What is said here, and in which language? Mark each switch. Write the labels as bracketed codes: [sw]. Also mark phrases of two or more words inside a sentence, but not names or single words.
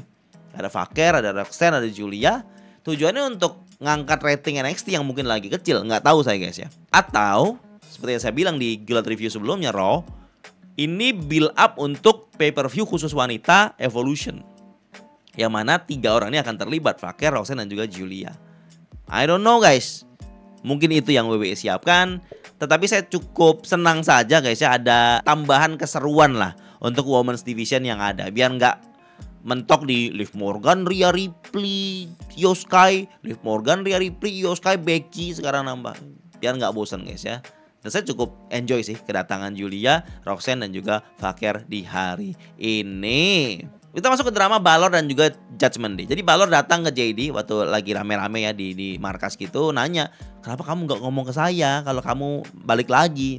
[id] Ada Vaker, ada Roxanne, ada Julia. Tujuannya untuk ngangkat rating NXT yang mungkin lagi kecil. Nggak tahu saya guys ya. Atau seperti yang saya bilang di Guild Review sebelumnya, Raw ini [en] build up [id] untuk pay-per-view khusus wanita Evolution. Yang mana 3 orang ini akan terlibat, Vaker, Roxanne, dan juga Julia. [en] I don't know guys. [id] Mungkin itu yang WWE siapkan. Tetapi saya cukup senang saja guys ya, ada tambahan keseruan lah untuk Women's Division yang ada. Biar nggak mentok di Liv Morgan, Rhea Ripley, Io Sky, Liv Morgan, Rhea Ripley, Io Sky, Becky sekarang nambah. Biar nggak bosan guys ya. Dan saya cukup enjoy sih kedatangan Julia, Roxanne, dan juga Vaker di hari ini. Kita masuk ke drama Balor dan juga Judgment Day. Jadi Balor datang ke JD waktu lagi rame-rame ya di markas gitu, nanya, kenapa kamu nggak ngomong ke saya kalau kamu balik lagi?